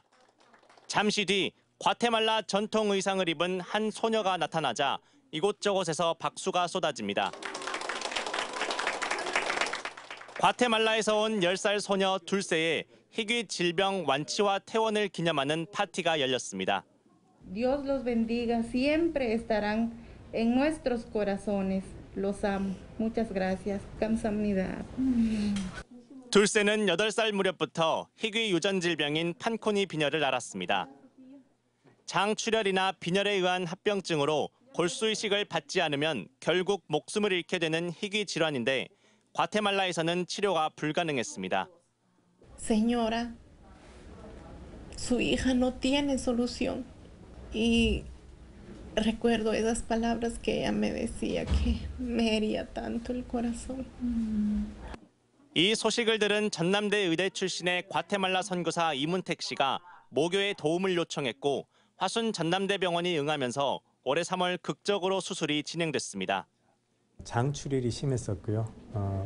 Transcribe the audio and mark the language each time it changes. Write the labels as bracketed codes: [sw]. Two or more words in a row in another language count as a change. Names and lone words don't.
[ko] 잠시 뒤 과테말라 전통 의상을 입은 한 소녀가 나타나자 이곳저곳에서 박수가 쏟아집니다. 과테말라에서 온 10살 소녀 둘세의 희귀 질병 완치와 퇴원을 기념하는 파티가 열렸습니다. [es] Dios los bendiga, siempre estarán en nuestros corazones. Los amo. Muchas gracias. [ko] 감사합니다. 둘세는 8살 무렵부터 희귀 유전 질병인 판코니 빈혈을 앓았습니다. 장출혈이나 빈혈에 의한 합병증으로 골수 이식을 받지 않으면 결국 목숨을 잃게 되는 희귀 질환인데 과테말라에서는 치료가 불가능했습니다. [es] Señora, su hija no tiene solución. Y recuerdo esas palabras que ella me decía que me hería tanto el corazón. [ko] 이 소식을 들은 전남대 의대 출신의 과테말라 선교사 이문택 씨가 모교에 도움을 요청했고 화순 전남대병원이 응하면서 올해 3월 극적으로 수술이 진행됐습니다. 장출혈이 심했었고요.